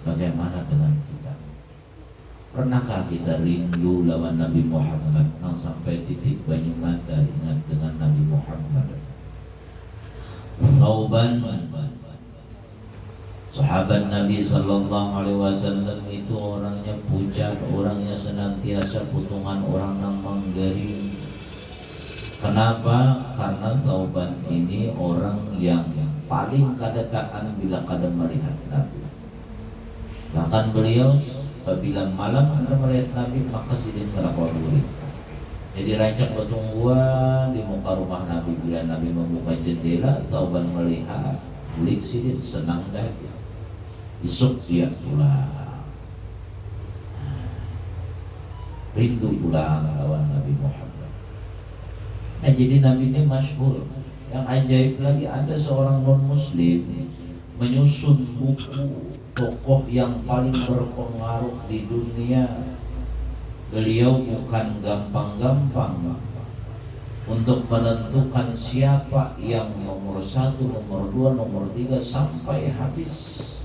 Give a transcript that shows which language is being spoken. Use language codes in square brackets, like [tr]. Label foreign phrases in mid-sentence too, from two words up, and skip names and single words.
[id] Bagaimana dengan kita? [bjn] Pernahkah kita rindu lawan Nabi Muhammad, yang sampai titik banyu mata ingat dengan Nabi Muhammad? [id] Thauban, sahabat Nabi [ar] صلى الله عليه وسلم [id] itu orangnya pucat, orangnya senantiasa putungan orang yang menggaring. Kenapa? [bjn] Karena Thauban ini orang yang paling kadataan bila kada melihat Nabi. Bahkan beliau apabila malam kada melihat Nabi, maka sidin kada kuaduri. Jadi rancak bertungguan di muka rumah Nabi. Bila Nabi membuka jendela, Thauban melihat, bulik sidin senang dah. Isuk dia pulang, rindu pulang lawan Nabi Muhammad. [id] Jadi Nabi ini masyhur. Yang ajaib lagi, ada seorang non-muslim menyusun buku tokoh yang paling berpengaruh di dunia. Beliau bukan gampang-gampang untuk menentukan siapa yang nomor 1, nomor 2, nomor 3 sampai habis.